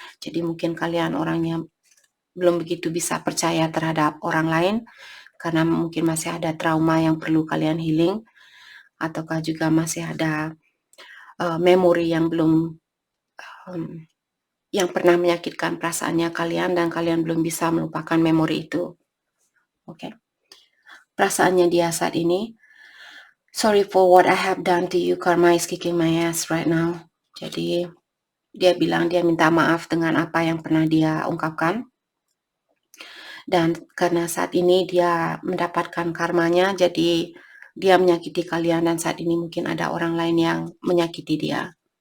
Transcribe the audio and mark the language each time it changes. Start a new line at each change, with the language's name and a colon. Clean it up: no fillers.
Indonesian: Jadi mungkin kalian orangnya belum begitu bisa percaya terhadap orang lain karena mungkin masih ada trauma yang perlu kalian healing, ataukah juga masih ada memori yang belum yang pernah menyakitkan perasaannya kalian dan kalian belum bisa melupakan memori itu. Oke. Perasaannya dia saat ini,
English: sorry for what I have done to you, karma is kicking my ass right now.
Indonesian: Jadi dia bilang dia minta maaf dengan apa yang pernah dia ungkapkan. Dan karena saat ini dia mendapatkan karmanya, jadi dia menyakiti kalian dan saat ini mungkin ada orang lain yang menyakiti dia.